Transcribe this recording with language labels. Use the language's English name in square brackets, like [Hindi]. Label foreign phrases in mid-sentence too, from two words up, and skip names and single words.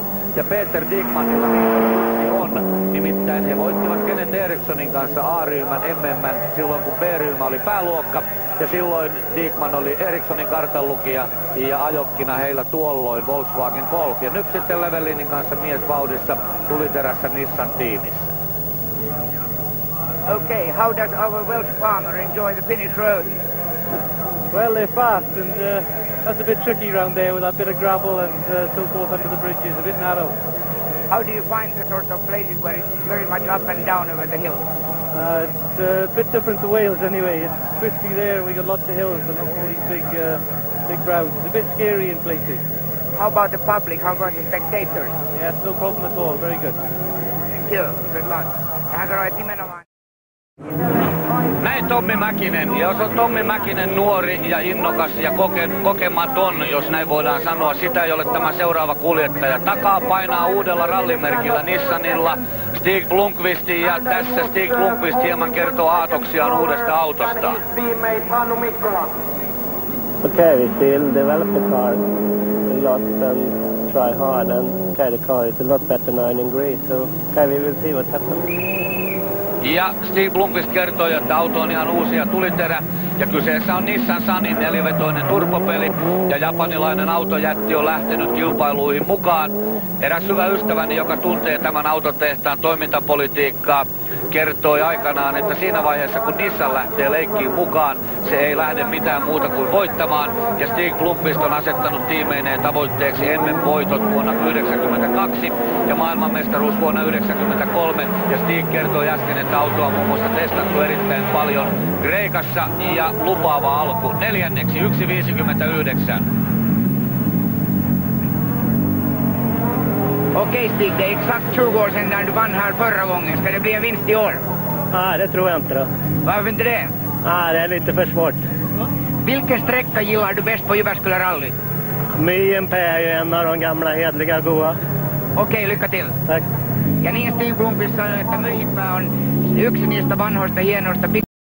[Finnish] Ja Peter Diekmanilla on. Nimittäin he voittivat Kenneth Erikssonin kanssa A-ryhmän MM:n silloin kun B-ryhmä oli pääluokka. Ja silloin Diekman oli Erikssonin kartanlukija ja ajokkina heillä tuolloin Volkswagen Golf. Ja nyt sitten Llewellynin kanssa miesvauhdissa tuliterässä Nissan tiimissä. [English] Okay, how does our Welsh farmer enjoy the Finnish road? Well, they're fast and that's a bit tricky round there with that bit of gravel and so forth under the bridges, a bit narrow. How do you find the sort of places where it's very much up and down over the hills? It's a bit different to Wales anyway. It's twisty there, we got lots of hills and all these big brows. It's a bit scary in places. How about the public? How about the spectators? Yes, no problem at all, very good. Thank you, good luck. [Finnish] Hän sanoi, että nimenomaan. Näin Tommi Mäkinen. Ja jos on Tommi Mäkinen nuori ja innokas ja kokematon, jos näin voidaan sanoa, sitä ei ole tämä seuraava kuljettaja. Takaa painaa uudella rallimerkillä Nissanilla Stig Blomqvist, ja tässä Stig Blomqvist hieman kertoo aatoksiaan uudesta autostaan. Okay, we still develop the car a lot and try hard, and okay, the car is a lot better now in Greece, so okay, we will see what happens. Ja Stig Blomqvist kertoi, että auto on ihan uusi ja tuliterä. Ja kyseessä on Nissan Sunin 4-vetoinen turbopeli. Ja japanilainen autojätti on lähtenyt kilpailuihin mukaan. Eräs hyvä ystäväni, joka tuntee tämän autotehtaan toimintapolitiikkaa, kertoi aikanaan, että siinä vaiheessa kun Nissan lähtee leikkiin mukaan, se ei lähde mitään muuta kuin voittamaan. Ja Stig Blomqvist on asettanut tiimeineen tavoitteeksi MM-voitot vuonna 1992 ja maailmanmestaruus vuonna 1993. Ja Stig kertoi äsken, että autoa on muun muassa testattu erittäin paljon Kreikassa ja lupaava alku. Neljänneksi 1.59. [Swedish] Okej Stig, det är exakt 20 år sedan när du vann här förra gången. Ska det bli en vinst i år? Nej, det tror jag inte då. Varför inte det? Det är lite för svårt. Vilken sträcka gillar du bäst på Jyväskylä rally? MyMP är ju en av de gamla hedliga goa. Okei, lycka till. Tack. [Finnish] Ja niin Stig Blomqvist sanoi, että MyMP on yksi niistä vanhoista hienoista